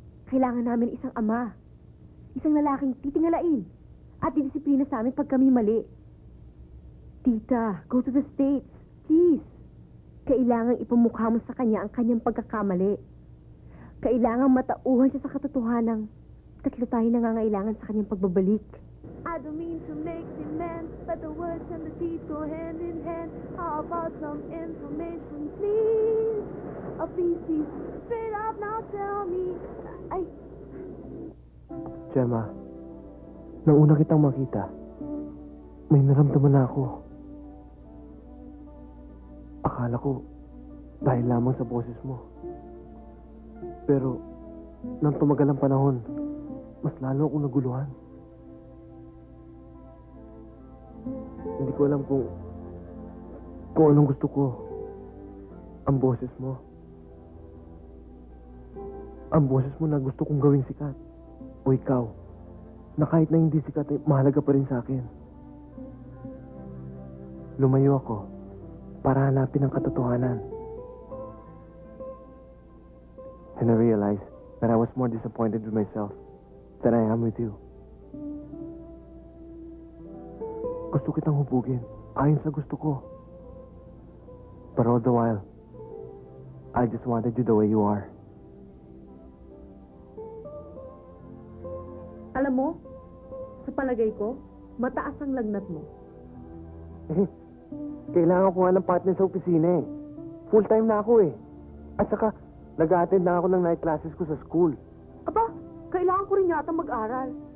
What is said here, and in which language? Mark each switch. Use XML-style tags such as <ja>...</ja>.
<tl>Kailangan namin isang ama. Isang lalaking titingalain at didisiplina sa amin pag kami mali.</tl> <en>Tita, go to the States. Please.</en> <tl>Kailangan ipamukha mo sa kanya ang kanyang pagkakamali. Kailangan matauhan siya sa katotohanang tatlo tayo nangangailangan sa kanyang pagbabalik.</tl> <en>I don't mean to make demands, but the words and the deeds go hand in hand. How about some information, please? Oh, please, straight up now tell me. Ay,</en> <tl>Gemma, nang una kitang makita, may naramdaman na ako. Akala ko, dahil lamang sa boses mo. Pero, nang tumagal ang panahon, mas lalo akong naguluhan. Hindi ko alam kung anong gusto ko. Ang boses mo. Ang boses mo na gusto kong gawing sikat. O ikaw, na kahit na hindi sikat ay mahalaga pa rin sa akin. Lumayo ako para hanapin ang katotohanan.</tl> <en>And I realized that I was more disappointed with myself than I am with you.</en> <tl>Gusto kitang hubugin ayon sa gusto ko.</tl> <en>But all the while, I just wanted you the way you are.</en> <tl>alam mo, sa palagay ko, mataas ang lagnat mo. Kailangan ko nga ng partner sa opisina eh. Full time na ako eh. At saka, nag-a-attend na ako ng night classes ko sa school. Aba, kailangan ko rin yata mag-aral.</tl>